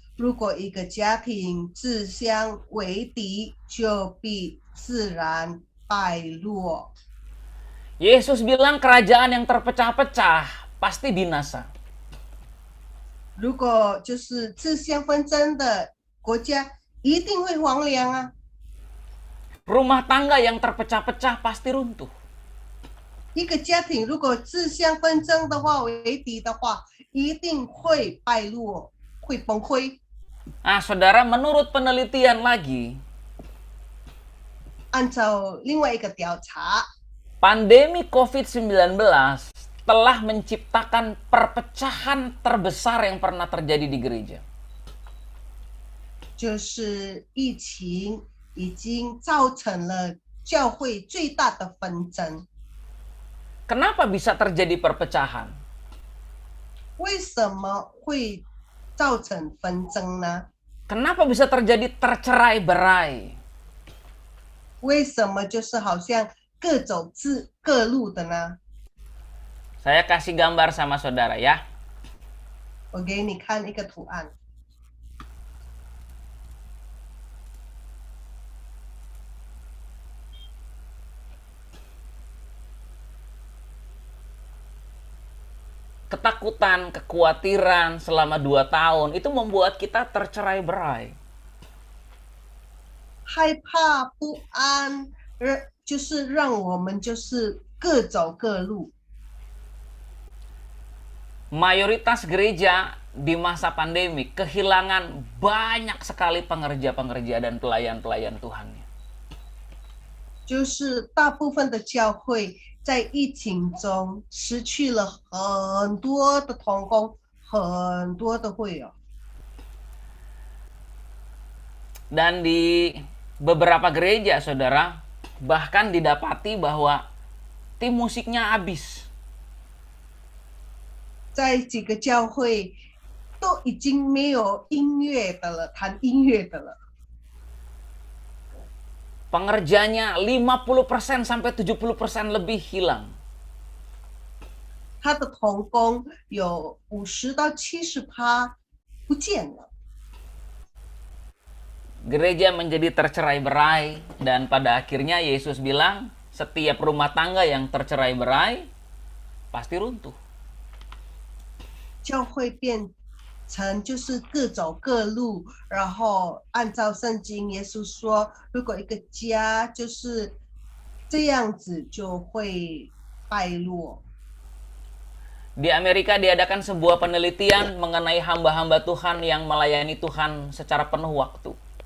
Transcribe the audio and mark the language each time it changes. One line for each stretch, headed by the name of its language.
Chinese: 如果一个家庭自相为敌，就必自然败落。
Indonesian: Yesus bilang kerajaan yang terpecah-pecah pasti binasa.
Chinese: 如果就是自相纷争的国家，一定会荒凉啊！
Indonesian: Rumah tangga yang terpecah-pecah pasti runtuh.
Chinese: 一个家庭如果自相纷争的话，为敌的话，一定会败落，会崩溃。
Indonesian: Nah, saudara, menurut penelitian lagi,
Chinese: 按照另外一个调查，
Indonesian: pandemi COVID-19 telah menciptakan perpecahan terbesar yang pernah terjadi di gereja.
Chinese: 就是疫情已经造成了教会最大的纷争。
Indonesian: Kenapa bisa terjadi perpecahan?
Chinese: 为什么会造成纷争呢？
Indonesian: Kenapa bisa terjadi tercerai-berai?
Chinese: 为什么就是好像各走各路的呢？
Indonesian: Saya kasih gambar sama saudara ya.
Chinese: 我给你看一个图案。
Indonesian: Ketakutan, kekhawatiran selama 2 tahun itu membuat kita tercerai-berai.
Chinese: 害怕不安，就是让我们就是各走各路。
Indonesian: Mayoritas gereja di masa pandemi kehilangan banyak sekali pengerja-pengerja dan pelayan-pelayan Tuhannya.
Chinese: 就是大部分的教会在疫情中失去了很多的同工，很多的会友。
Indonesian: Dan di beberapa gereja, saudara, bahkan didapati bahwa tim musiknya habis.
Chinese: 在几个教会都已经没有音乐的了，弹音乐的了。
Indonesian: Pengerjanya 50% sampai 70% lebih hilang.
Chinese: 他的同工有50到70%不见了。
Indonesian: Gereja menjadi tercerai-berai dan pada akhirnya Yesus bilang setiap rumah tangga yang tercerai-berai pasti runtuh.
Chinese: 教会变成就是各走各路，然后按照圣经，耶稣说，如果一个家就是这样子，就会败落。
Indonesian: Di Amerika diadakan sebuah penelitian mengenai hamba-hamba Tuhan yang melayani Tuhan secara penuh waktu.